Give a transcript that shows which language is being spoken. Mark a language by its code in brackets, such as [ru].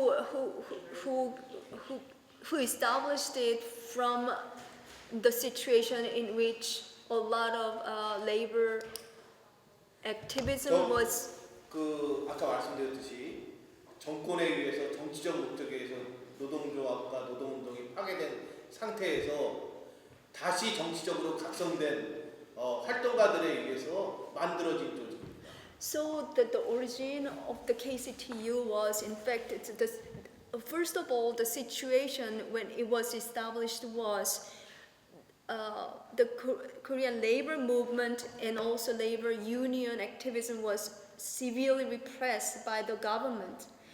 [en] who established it from the situation in which a lot of labor activism was. [ko] 아까 말씀드렸듯이 정권에 의해서 정치적 목적에 의해서 노동조합과 노동운동이 파괴된 상태에서 다시 정치적으로 각성된 활동가들에 의해서 만들어진 조직입니다. [en] So the origin of the KCTU was in fact first of all the situation when it was established was the Korean labor movement and also labor union activism was severely repressed by the government.